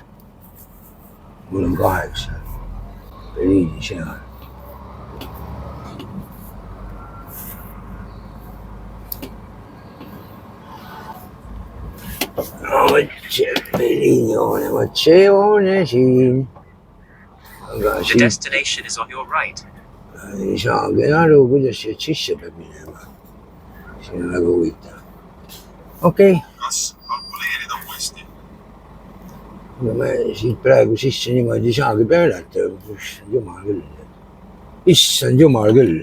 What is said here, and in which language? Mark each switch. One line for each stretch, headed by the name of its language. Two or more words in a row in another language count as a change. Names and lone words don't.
Estonian: Mul on 8. Bellini seal. No võt see Bellini hoone, võt see hoone siin. Aga
English: The
Estonian: siin
English: destination is on your right.
Estonian: ei saagi aru, kuidas siit sisse peab minema. See on väga huvitav. Okei. Kas kalkuleerida uuesti? No ma siit praegu sisse niimoodi ei saagi pöörata. Issand jumal küll. Issand jumal küll.